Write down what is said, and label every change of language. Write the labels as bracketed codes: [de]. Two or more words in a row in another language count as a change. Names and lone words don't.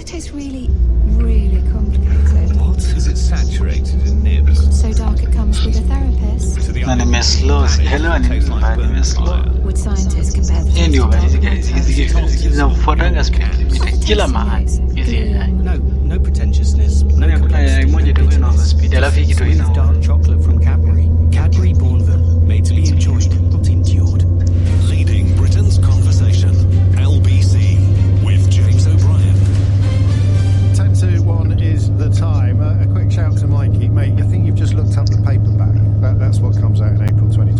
[en] It's really, really complicated. What? Is it saturated in nibs? So dark it comes with a therapist. To the Anime slow. Hello, anime slow. Would scientists compare the [sw] Anyway, nafuataga [en] speed limit [sw] kila mahali. [en] No pretentiousness. No [sw] moja tu ina speed alafu hiki tu ina [en] dark chocolate from Cadbury. Cadbury Bourneville, made to be enjoyed, not endured. Leading Britain's conversation. LBC with James O'Brien. 10 to 1 is the time. A quick shout to Mikey. Mate, I think you've just looked up the paperback. That's what comes out in April 2026.